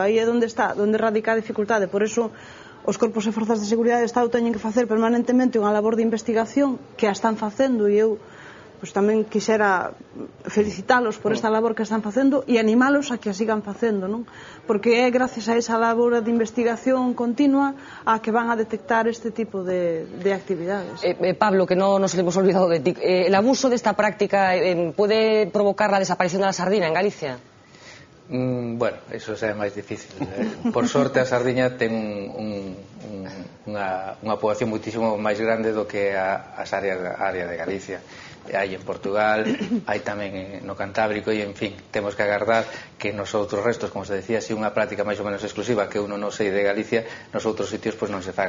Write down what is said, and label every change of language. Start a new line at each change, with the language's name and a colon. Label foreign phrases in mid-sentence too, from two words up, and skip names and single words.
Galician: Aí é onde radica a dificultade. Por eso os corpos e forzas de seguridade do Estado teñen que facer permanentemente unha labor de investigación que a están facendo, e eu pois tamén quixera felicitalos por esta labor que están facendo e animalos a que a sigan facendo, non? Porque é gracias a esa labor de investigación continua a que van a detectar este tipo de actividades.
Spanish: Pablo, que no nos hemos olvidado de ti, ¿el abuso de esta práctica puede provocar la desaparición de la sardina en Galicia?
Galician: Bueno, eso é máis difícil. Por sorte a sardiña ten unha poboación moitísimo máis grande do que as áreas de Galicia. Hai en Portugal, hai tamén no Cantábrico, e en fin, temos que agardar que nos outros restos, como se decía, si unha práctica máis ou menos exclusiva que uno non sei de Galicia, nos outros sitios pois non se faga.